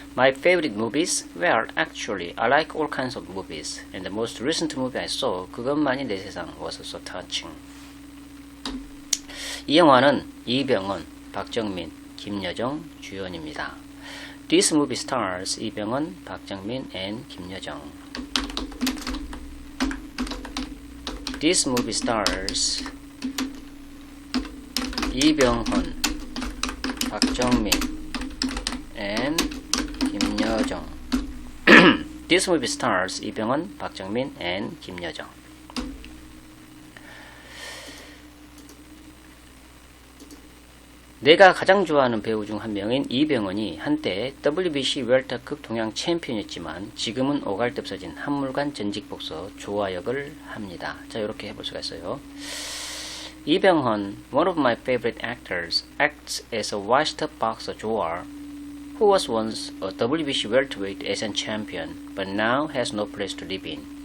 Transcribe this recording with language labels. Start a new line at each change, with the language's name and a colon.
English: My favorite movies were actually I like all kinds of movies and the most recent movie I saw 그것만이 내 세상 was so touching.
Korean: 이 영화는 이병헌, 박정민, 김여정 주연입니다.
English: This movie stars 이병헌, 박정민, and 김여정. This movie stars 이병헌, 박정민, and 김여정. This movie stars 이병헌, 박정민, and 김여정.
Korean: 내가 가장 좋아하는 배우 중 한 명인 이병헌이 한때 WBC 웰터급 동양 챔피언이었지만 지금은 오갈 데 없어진 한물간 전직복서 조화 역을 합니다. 자, 이렇게 해볼 수가 있어요.
English: 이병헌, one of my favorite actors, acts as a washed-up boxer 조화, who was once a WBC welterweight Asian champion, but now has no place to live in.